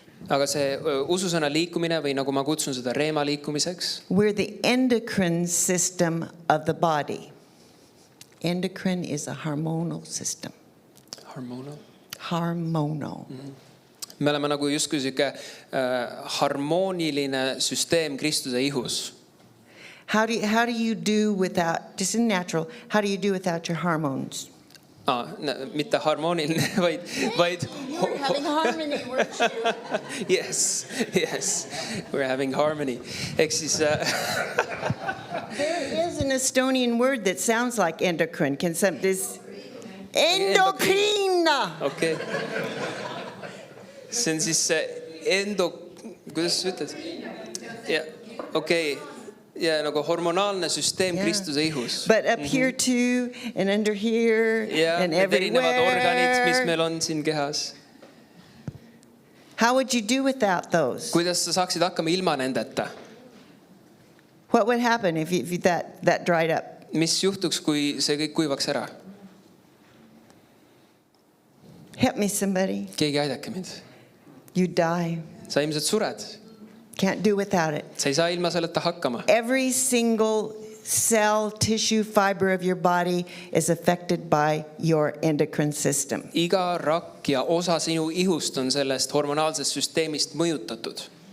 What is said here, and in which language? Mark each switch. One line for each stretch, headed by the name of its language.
Estonian: Aga see ususõna liikumine või nagu ma kutsun seda Reema liikumiseks,
English: we're the endocrine system of the body. Endocrine is a hormonal system. Hormonal.
Estonian: me oleme nagu justkui siuke harmooniline süsteem Kristuse ihus.
English: How do you do without, just in natural, how do you do without your hormones?
Estonian: Mitte harmooniline, vaid
English: You're having harmony, weren't you? yes, we're having harmony.
Estonian: Ehk siis
English: There is an Estonian word that sounds like endocrine. Can some this endocrine?
Estonian: okei. See on siis see kuidas sa ütled? Ja, okei. Ja nagu hormonaalne süsteem Kristuse ihus.
English: But up here too, and under here,
Estonian: Ja
English: and
Estonian: need erinevad organid, mis
English: everywhere.
Estonian: meil on siin kehas.
English: How would you do without those?
Estonian: Kuidas sa saaksid hakkama ilma nendeta?
English: What would happen if that dried up?
Estonian: Mis juhtuks, kui see kõik kuivaks ära?
English: Help me, somebody.
Estonian: Keegi aidake mind.
English: You die.
Estonian: Sa ilmselt sured.
English: Can't do without it.
Estonian: Sa ei saa ilma selleta hakkama.
English: Every single cell, tissue, fiber of your body is affected by your endocrine system.
Estonian: Iga rakk ja osa sinu ihust on sellest hormonaalsest süsteemist mõjutatud.